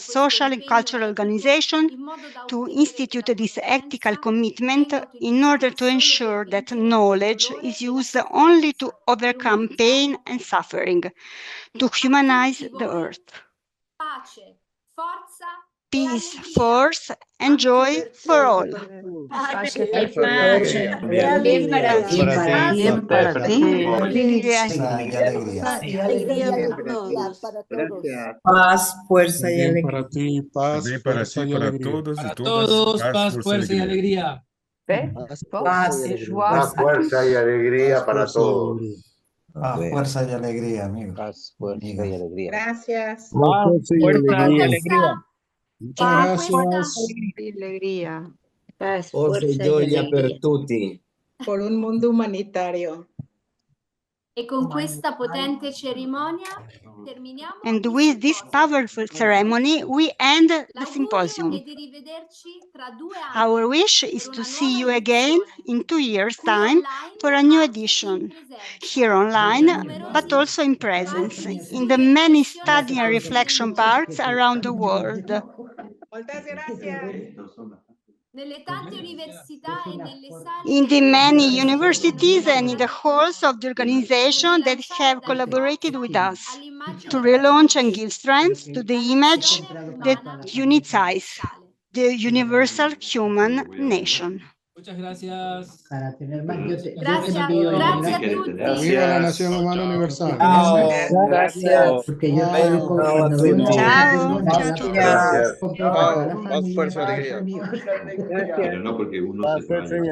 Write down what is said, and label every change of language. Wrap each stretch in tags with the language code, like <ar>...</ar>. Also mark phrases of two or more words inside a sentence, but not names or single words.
<en>social and cultural organizations to institute this ethical commitment in order to ensure that knowledge is used only to overcome pain and suffering, to humanize the earth. Peace, force, and joy for all.</en> <es>Paz, fuerza y alegría. Para ti, paz, fuerza y para alegría. todos y Todos, todas, paz, fuerza y alegría. Paz y Más fuerza y alegría para todos. Fuerza y alegría, amigos. Paz, fuerza y alegría. Gracias. Fuerza y alegría. Paz, Muchas gracias. Alegría. Paz,</es> <it>Forza, gioia per tutti.</it> <es>Por un mundo humanitario.</es> <it>E con questa potente cerimonia terminiamo.</it> <en>And with this powerful ceremony, we end the symposium. Our wish is to see you again in 2 years' time for a new edition, here online, but also in presence, in the many study and reflection parks around the world.</en> <es>Muchas gracias.</es> <en>In the many universities and in the halls of the organization that have collaborated with us to relaunch and give strength to the image that unites us, the universal human nation.</en> <es>Muchas gracias. Para tener más, Gracias, gracias a tutti. Viva la nación humana universal. Gracias. Porque yo conozco, cuando veo una Chao, chao, chao. Gracias. compro para toda la Paz, familia, fuerza, para los alegría. amigos. Pero no porque uno Paz, se fuerza y</es>